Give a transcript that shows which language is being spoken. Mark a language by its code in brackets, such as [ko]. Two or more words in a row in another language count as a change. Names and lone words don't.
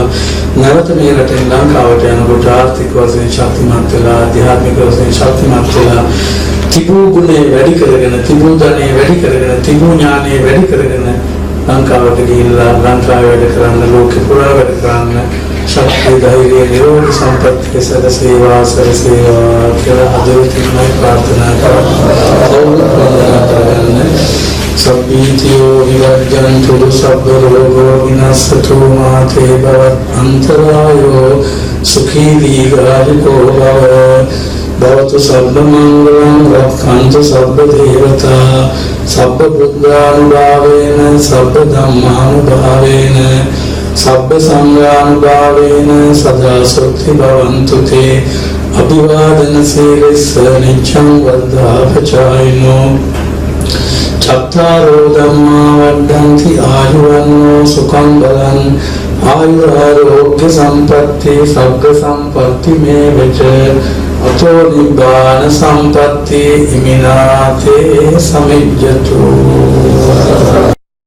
[si] නැවත මේ රටෙන් ලංකාවට යනකොට ආර්ථික වශයෙන් ශක්තිමත් වෙලා, ආධ්‍යාත්මික වශයෙන් ශක්තිමත් වෙලා, තිබූ ගුණේ වැඩි කරගෙන, තිබූ ධනෙ වැඩි කරගෙන, තිබූ ඥානෙ වැඩි කරගෙන ලංකාවට ගිහිල්ලා ලංකාවේ වැඩ කරන්න, ලෝකෙ පුරා වැඩ කරන්න ශක්තිය, ධෛර්යය, නිරෝධ සම්පත්තිය සැලසේවා කියලා හදවතින්ම ප්‍රාර්ථනා කරන්න. [pi] සබ්බීතියෝ විවර්ජන්තු සබ්බ රෝගෝ විනස්සතු මාතේ භවත් අන්තරායෝ සුඛී දීඝායුකෝ භව භවතු සබ්බ මංගලං රක්ඛන්තු සබ්බ දේවතා සබ්බ බුද්ධානුභාවේන සබ්බ ධම්මානුභාවේන සබ්බ සංඝානුභාවේන සදා සොත්ති භවන්තු තේ අභිවාදන සීලස්ස නිච්ඡං වද්ධාපචායිනෝ චත්තාරෝ ධම්මා වඩ්ඩන්ති ආයුවන්නෝ සුඛං බලං ආයුරාෝග්‍ය සම්පatti සග්ග සම්පatti මේ වෙච අතෝ නිබ්බාන සම්පatti ඉමිනාතේ සමිජ්ජතු